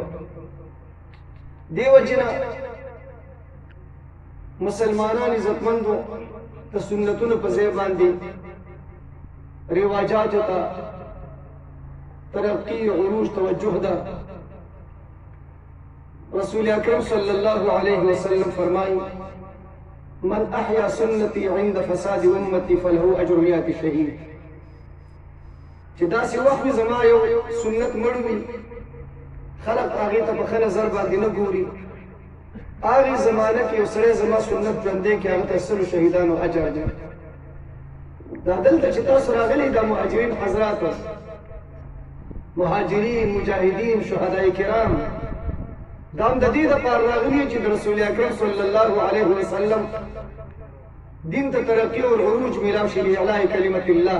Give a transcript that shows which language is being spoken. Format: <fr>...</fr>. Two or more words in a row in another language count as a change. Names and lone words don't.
<ps>دې وجې نه مسلمانان عزتمندو د سنتونو په ځای باندې رواجاتو ته ترقی عروج توجه ده. رسول اکرم</ps> <ar>صلی الله علیه وسلم</ar> <ps>فرمایي:</ps> <ar>من احیا سنتی عند فساد امتی فله اجر 100 شهید.</ar> <ps>چې داسې وخت وي زما یو سنت مړ وي، خلق هغې ته په ښه نظر باندې نه ګوري، هغې زمانه کې یو سړی زما سنت ژوندی کړي، هغه ته 100 شهیدانو اجر دی. دا دلته چې تاسو راغلي دا مهاجرین حضرات، مهاجرین، مجاهدین، شهدای کرام، دا هم د دې دپاره راغلي چې د رسول اکرم</ps> <ar>صلی الله علیه وسلم</ar> <ps>دین ته ترقي او عروج میلاو شي</ps> <ar>لإعلاء کلمة الله.</ar>